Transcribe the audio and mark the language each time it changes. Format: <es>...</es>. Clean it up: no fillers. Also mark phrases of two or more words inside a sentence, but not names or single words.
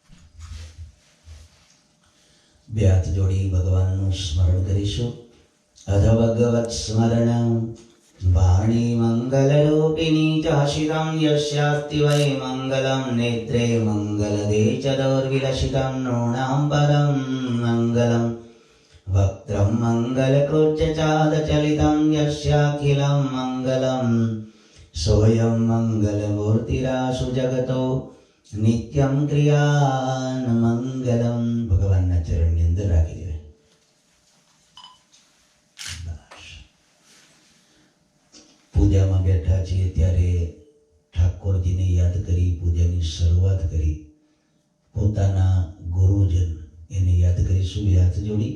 <gu>બે હાથ જોડી ભગવાનનું સ્મરણ કરીશું.</gu> <sa>અધ ભગવત સ્મરણ વાણી મંગલરૂપિણી ચ હસિતં યસ્યાસ્તિ વૈ મંગલં નેત્રે મંગલદે ચ દૌર્વિલસિतं નૃણાં પરં મંગલં વક્त्रं मङ्गलकृत्यचादचलितं यस्याखिलं मङ्गलं सोऽयं मङ्गलमूर्तिरासु जगतो नित्यं क्रियान् मङ्गलम्.</sa> <gu>ભગવાનના ચરણની અંદર રાખી દેવાય. પૂજામાં બેઠા છીએ ત્યારે ઠાકોરજીને યાદ કરી પૂજાની શરૂઆત કરી. પોતાના ગુરુજન એને યાદ કરીશું. બે હાથ જોડી.</gu>